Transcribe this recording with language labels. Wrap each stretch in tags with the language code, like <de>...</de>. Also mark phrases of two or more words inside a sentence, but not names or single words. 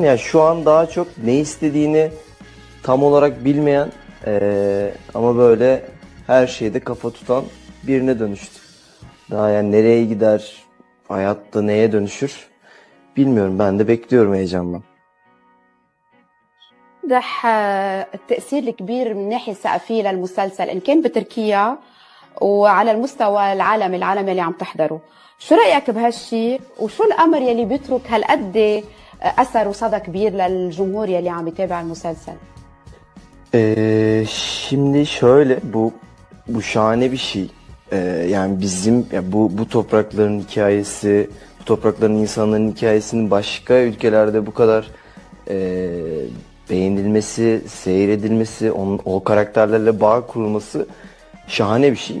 <tr>Yani şu an daha çok ne istediğini tam olarak bilmeyen ama böyle her şeyde kafa tutan birine dönüştü. Daha yani nereye gider, hayatta neye dönüşür bilmiyorum. Ben de bekliyorum heyecanla.</tr> <ar>واضح التأثير الكبير من ناحية ثقافية للمسلسل إن كان بتركيا وعلى المستوى العالمي اللي عم تحضره. شو رأيك بهالشي وشو الأمر يلي بيترك هالقد أثر وصدى كبير للجمهور يلي عم يتابع المسلسل؟</ar> <tr>Şimdi şöyle bu şahane bir şey. Yani bizim ya bu toprakların hikayesi, bu toprakların insanların hikayesinin başka ülkelerde bu kadar beğenilmesi, seyredilmesi, o karakterlerle bağ kurulması şahane bir şey.</tr>